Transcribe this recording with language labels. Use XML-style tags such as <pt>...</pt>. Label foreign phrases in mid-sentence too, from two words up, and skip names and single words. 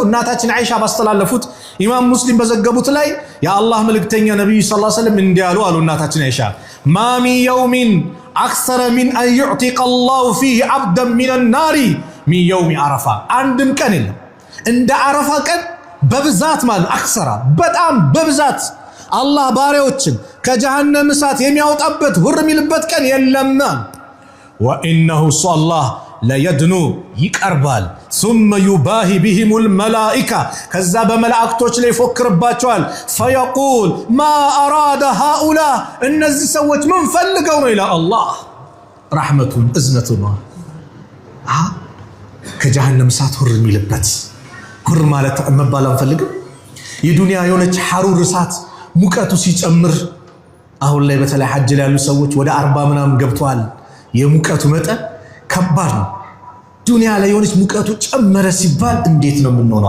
<am>እናታችን አይሻ ባስተላለፉት ኢማም ሙስሊም በዘገቡት ላይ የአላህ መልእክተኛ</am> <ar>النبي صلى الله عليه وسلم</ar> <am>እንዲያሉ አሉ። እናታችን አይሻ</am> <ar>ما من يوم أكثر من أن يعتق الله فيه عبدا من النار من يوم عرفة።</ar> <am>አንድም ቀን የለም እንደ አረፋ ቀን በብዛት ማለት አክሰራ በጣም በብዛት አላህ ባሪያዎችን ከጀሃነም እሳት የሚያወጣበት ሁር የሚልበት ቀን የለም። ወኢነሁ አላህ ለየድኑ ይቀርባል።</am> <ar>ثم يباهي بهم الملائكة</ar> <am>ከዛ በመላእክቶች ላይ ይፎክርባቸዋል።</am> <ar>فيقول ما أراد</ar> <am>هؤلاء እነዚህ ሰዎች ምን ፈልገው ነው ይላል አላህ። ረሕመቱን እዝነቱን ከጀሃነም እሳት ሁር የሚልበት ኩር ማለት መባል አንፈልግም። የዱንያ የሆነች ሐሩር እሳት ሙቀቱ ሲጨምር አሁን ላይ በተለይ ሐጅ ላይ ያሉ ሰዎች ወደ 40 ምናምን ገብተዋል። የሙቀቱ መጠን ከባድ ነው። ዱንያ ላይ የሆነች ሙቀቱ ጨመረ ሲባል እንዴት ነው የምንሆነው?</am>